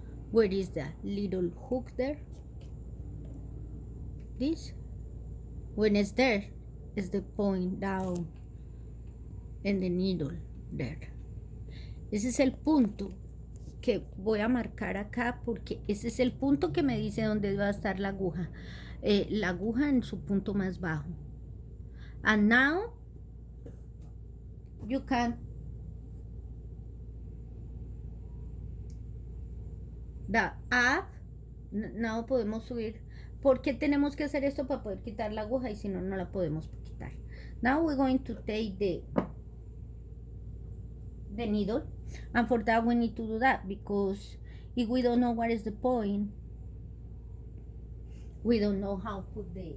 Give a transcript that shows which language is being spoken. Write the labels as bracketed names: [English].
[English] Where is the little hook there? This. When it's there, is the point down in the needle there. [Spanish] Ese es el punto que voy a marcar acá, porque ese es el punto que me dice dónde va a estar la aguja en su punto más bajo. [English] And now you can the up. [Spanish] No podemos subir. ¿Por qué tenemos que hacer esto? Para poder quitar la aguja, y si no, no la podemos quitar. [English] Now we're going to take the needle, and for that we need to do that, because if we don't know what is the point, we don't know how to put